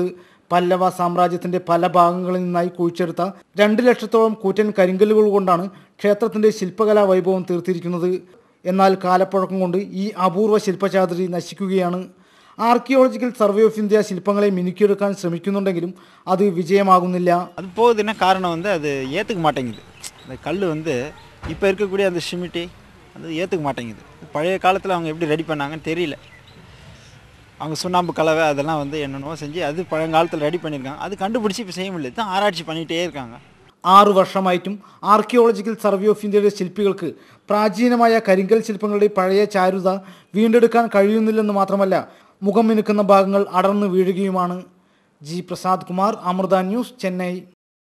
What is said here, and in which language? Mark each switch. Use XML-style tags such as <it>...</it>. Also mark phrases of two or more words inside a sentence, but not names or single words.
<ml>പല്ലവ സാമ്രാജ്യത്തിൻ്റെ പല ഭാഗങ്ങളിൽ നിന്നായി കുഴിച്ചെടുത്ത 2 ലക്ഷത്തോളം കൂറ്റൻ കരിങ്കല്ലുകൾ കൊണ്ടാണ് ക്ഷേത്രത്തിൻ്റെ ശില്പകലാ വൈഭവം തീർത്തിരിക്കുന്നത്. എന്നാൽ കാലപ്പഴക്കം കൊണ്ട് ഈ അപൂർവ ശില്പചാതുരി നശിക്കുകയാണ്. ആർക്കിയോളജിക്കൽ സർവേ ഓഫ് ഇന്ത്യ ശില്പങ്ങളെ മിനുക്കിയെടുക്കാൻ ശ്രമിക്കുന്നുണ്ടെങ്കിലും അത് വിജയമാകുന്നില്ല.</ml> <ta>அது போகுதுன்னா காரணம் அது ஏற்றுக்க மாட்டேங்குது. அந்த கல் இப்போ இருக்கக்கூடிய அந்த சிமிட்டி அது ஏற்றுக்க மாட்டேங்குது. பழைய காலத்தில் அவங்க எப்படி ரெடி பண்ணாங்கன்னு தெரியல. அவங்க சுண்ணாம்பு கலவை அதெல்லாம் என்னென்னவோ செஞ்சு அது பழங்காலத்தில் ரெடி பண்ணியிருக்காங்க. அது கண்டுபிடிச்சி இப்போ செய்ய முடியல. தான் ஆராய்ச்சி பண்ணிகிட்டே இருக்காங்க.</ta> <ml>6 വർഷമായിട്ടും ആർക്കിയോളജിക്കൽ സർവേ ഓഫ് ഇന്ത്യയുടെ ശില്പികൾക്ക് പ്രാചീനമായ കരിങ്കൽ ശില്പങ്ങളുടെ പഴയ ചാരുത വീണ്ടെടുക്കാൻ കഴിയുന്നില്ലെന്ന് മാത്രമല്ല, മുഖം മിനുക്കുന്ന ഭാഗങ്ങൾ അടർന്നു വീഴുകയുമാണ്. G. പ്രസാദ് കുമാർ, അമൃത ന്യൂസ്, ചെന്നൈ.</ml>